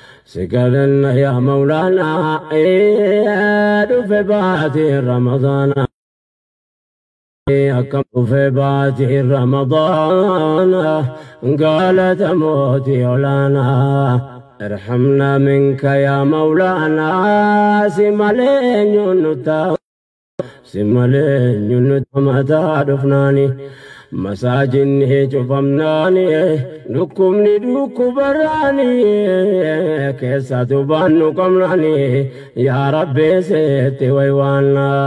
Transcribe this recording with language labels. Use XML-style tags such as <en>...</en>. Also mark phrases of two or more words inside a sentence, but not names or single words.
<om>Si kadhanna yaa Maulana, ee, dhufe baatii Ramadaana. Akkam dhufe baatii Ramadaana, galata mootii olaanaa.</om> <ar>ارحمنا منك يا مولانا،</ar> <om>si malee eenyuun nu taana. Si malee eenyuun nu taana. Mataa dhufnaani, masaajinni cufamnaani, dhukkubni dhukkubarraani, keessa tubaan nu qabnaani, yaa Rabbi seetti waywaanna.</om>